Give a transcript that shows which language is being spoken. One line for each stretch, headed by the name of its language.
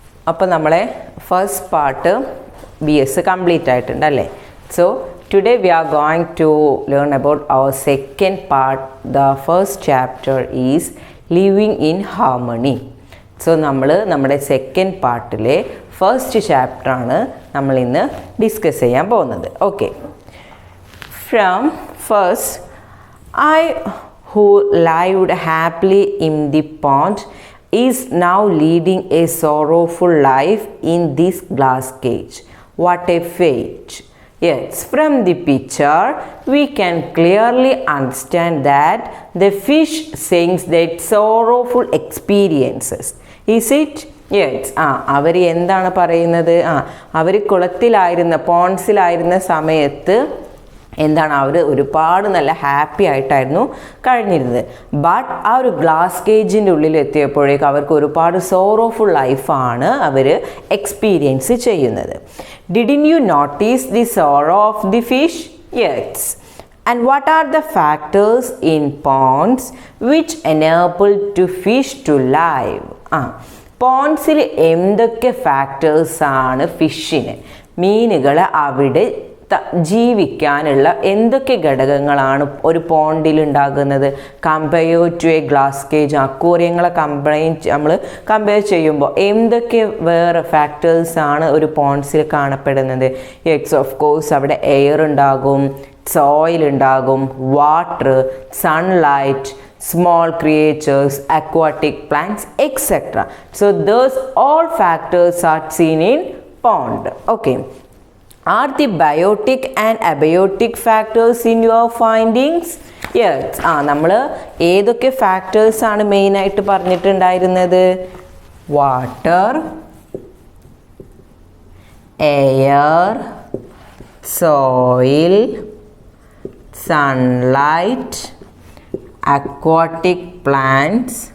Malayalam: അപ്പോൾ നമ്മളെ first part BS complete ആയിട്ടുണ്ടല്ലേ.
English: So today we are going to learn about our second part. The first chapter is living in harmony.
Malayalam: So നമ്മൾ നമ്മുടെ second പാർട്ടിലെ first chapter ആണ് നമ്മൾ ഇന്ന് discuss ചെയ്യാൻ പോകുന്നത്.
English: Okay. From first, I who lived happily in the pond is now leading a sorrowful life in this glass cage. What a fate! Yes, from the picture we can clearly understand that the fish sings their sorrowful experiences. Is it? Yes.
Malayalam: അവർ എന്താണ് പറയുന്നത്? അവർ കുളത്തിലായിരുന്ന പോൺസിലായിരുന്ന സമയത്ത് എന്താണ് അവർ ഒരുപാട് നല്ല happy ആയിട്ടായിരുന്നു കഴിഞ്ഞിരുന്നത്. But ആ ഒരു ഗ്ലാസ് കേജിൻ്റെ ഉള്ളിൽ എത്തിയപ്പോഴേക്കും അവർക്ക് ഒരുപാട് സോറോഫുൾ ലൈഫാണ് അവർ എക്സ്പീരിയൻസ് ചെയ്യുന്നത്.
English: Didn't you notice the sorrow of the fish? Yes. And what are the factors in ponds which enable to fish to live?
Malayalam: പോൺസിൽ എന്തൊക്കെ ഫാക്ടേഴ്സാണ് ഫിഷിന്, മീനുകൾ അവിടെ ജീവിക്കാനുള്ള എന്തൊക്കെ ഘടകങ്ങളാണ് ഒരു പോണ്ടിൽ ഉണ്ടാകുന്നത്?
English: compare to a glass cage,
Malayalam: അക്വേറിയങ്ങളെ നമ്മൾ കമ്പയർ ചെയ്യുമ്പോൾ എന്തൊക്കെ വേറെ ഫാക്ടേഴ്സാണ് ഒരു പോൺസിൽ കാണപ്പെടുന്നത്?
English: yes, of course
Malayalam: അവിടെ എയർ ഉണ്ടാകും, സോയിൽ ഉണ്ടാകും, water, sunlight, small creatures, aquatic plants, etc.
English: So those all factors are seen in pond. Okay. Are the biotic and abiotic factors in your findings? Yes.
Malayalam: നമ്മൾ ഏതൊക്കെ factors ആണ് മെയിനായിട്ട് പറഞ്ഞിട്ടുണ്ടായിരുന്നത്? Water, air, soil, sunlight, aquatic plants.